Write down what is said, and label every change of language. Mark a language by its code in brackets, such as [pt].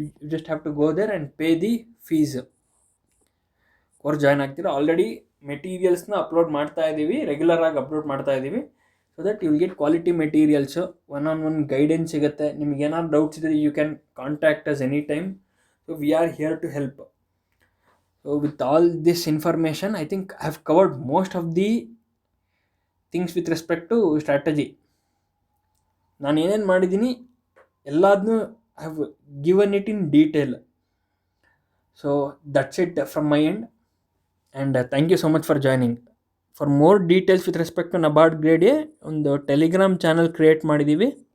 [en] You just have to go there and pay the fees. [kn] Course join ಆಗ್ತೀರಾ. Already ಮೆಟೀರಿಯಲ್ಸ್ನ upload ಮಾಡ್ತಾ ಇದ್ದೀವಿ, ರೆಗ್ಯುಲರಾಗಿ upload ಮಾಡ್ತಾ ಇದ್ದೀವಿ. [en] So that you will get quality materials, one guidance ಸಿಗುತ್ತೆ. [kn] ನಿಮ್ಗೆ ಏನಾದ್ರು ಡೌಟ್ಸ್ ಇದ್ದರೆ [en] You can contact us any time. So we are here to help. So with all this information, I think I have covered most of the things with respect to strategy. [kn] ನಾನು ಏನೇನು ಮಾಡಿದ್ದೀನಿ ಎಲ್ಲದನ್ನೂ [en] I have given it in detail. So that's it from my end, and thank you so much for joining. For more details with respect to NABARD grade A [kn] ಒಂದು Telegram channel create ಮಾಡಿದ್ದೀವಿ.